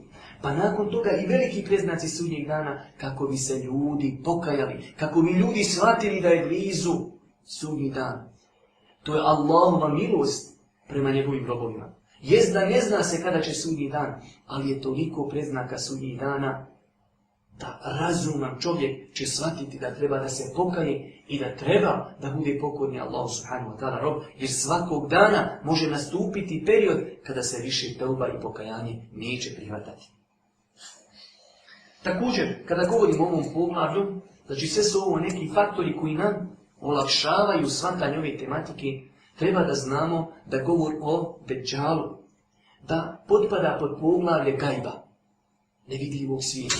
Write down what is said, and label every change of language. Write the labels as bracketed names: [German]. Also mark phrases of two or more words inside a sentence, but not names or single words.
[Bosnian] Pa nakon toga i veliki predznaci sudnjeg dana, kako bi se ljudi pokajali, kako bi ljudi shvatili da je blizu sudnji dan. To je Allahova milost prema njegovim robovima. Jest da ne zna se kada će sudnji dan, ali je toliko predznaka sudnjih dana da razuman čovjek će shvatiti da treba da se pokaje i da treba da bude pokorni Allahu [Arabic] سبحانه وتعالى [Bosnian] rob, jer svakog dana može nastupiti period kada se više teuba i pokajanje neće prihvatati. Također, kada govorimo o ovom poglavlju, znači sve su ovo neki faktori koji nam olakšavaju shvatanje ove tematike, treba da znamo da govor o Deđalu, da potpada pod poglavlje gajba, nevidljivog svijeta.